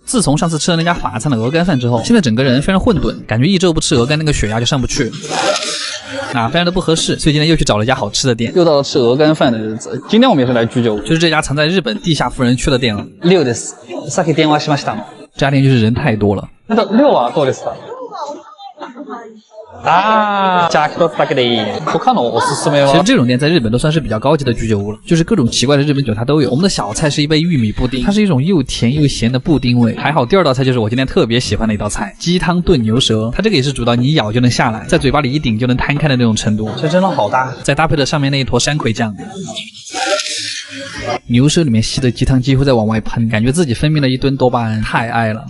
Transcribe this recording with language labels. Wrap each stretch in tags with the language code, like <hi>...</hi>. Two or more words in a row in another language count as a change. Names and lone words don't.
<zh>自从上次吃了那家法餐的鹅肝饭之后，现在整个人非常混沌，感觉一周不吃鹅肝那个血压就上不去。非常的不合适，所以今天又去找了一家好吃的店，又到了吃鹅肝饭的日子。今天我们也是来居酒屋，就是这家藏在日本地下富人区的店了。</zh> <ja>6 です。さっき電話しましたの。</ja> <zh>这家店就是人太多了。</zh> <ja>6 はどうですか？じゃあ1つだけでいい。他のおすすめは？</ja> <zh>其实这种店在日本都算是比较高级的居酒屋了，就是各种奇怪的日本酒它都有。我们的小菜是一杯玉米布丁，它是一种又甜又咸的布丁味。还好第二道菜就是我今天特别喜欢的一道菜，鸡汤炖牛舌。它这个也是煮到你一咬就能下来，在嘴巴里一顶就能摊开的那种程度。这真的好大！再搭配了上面那一坨山葵酱。牛舌里面吸的鸡汤几乎在往外喷，感觉自己分泌了一吨多巴胺，太爱了。</zh>